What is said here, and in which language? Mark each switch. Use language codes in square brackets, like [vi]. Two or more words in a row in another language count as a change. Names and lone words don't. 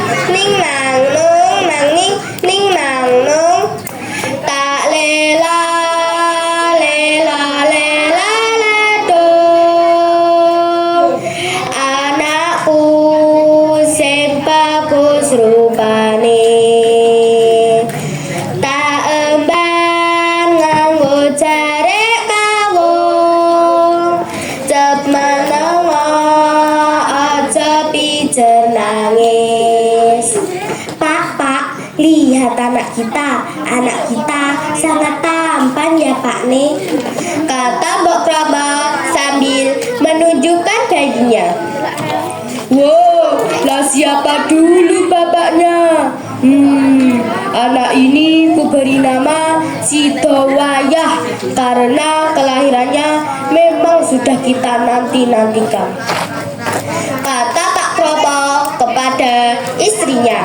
[jv] ning nang nung nanging ning nang nung tak lela lela lela ledo anakku sing bagus rupane tak emban nganggo jare kawung cep menengo aja pijer nangis. [id] Pak, lihat anak kita sangat tampan ya Pak nih, kata Mbok Kromo sambil menunjukkan bayinya. Wow, lah siapa dulu bapaknya? Anak ini kuberi nama Sidowayah karena kelahirannya memang sudah kita nanti-nantikan, kata Pak Kromo kepada istrinya.